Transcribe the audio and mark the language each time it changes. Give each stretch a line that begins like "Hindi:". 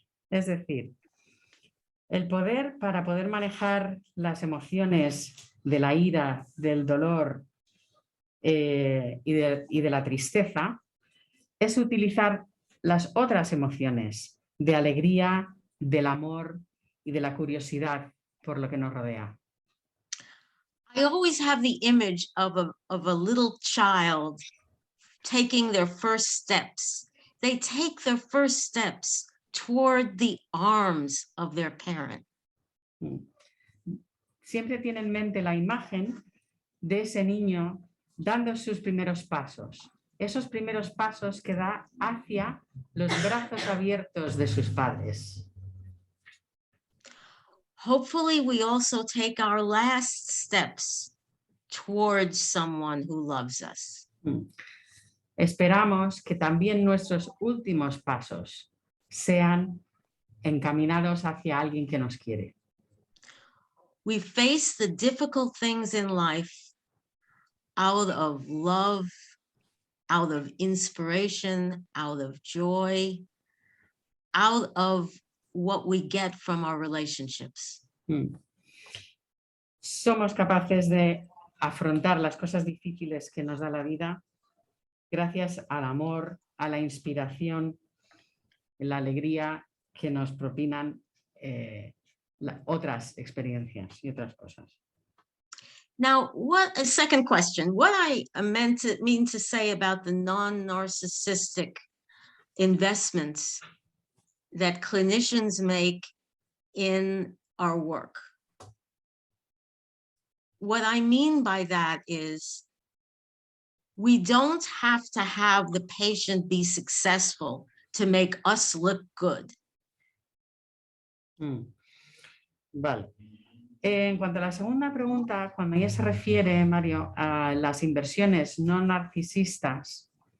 Spanish: Es decir, el poder para poder manejar las emociones de la ira, del dolor y de la tristeza es utilizar las otras emociones de alegría, del amor y de la curiosidad por lo que nos rodea.
English: I always have the image of a little child taking their first steps. They take their first steps toward the arms of their parent.
Spanish: Siempre tiene en mente la imagen de ese niño dando sus primeros pasos. Esos primeros pasos que da hacia los brazos abiertos de sus padres.
English: Hopefully, we also take our last steps towards someone who loves us.
Spanish: Esperamos que también nuestros últimos pasos sean encaminados hacia alguien que nos quiere.
English: We face the difficult things in life out of love, out of inspiration, out of joy, out of what we get from our relationships.
Spanish: Somos capaces de afrontar las cosas difíciles que nos da la vida gracias al amor, a la inspiración, la alegría que nos propinan otras experiencias y otras cosas.
English: Now, a second question, what I mean to say about the non-narcissistic investments that clinicians make in our work. What I mean by that is we don't have to have the patient be successful to make us look good.
Spanish: Vale. En cuanto a la segunda pregunta, cuando ella se refiere, Mario, a las inversiones no narcisistas,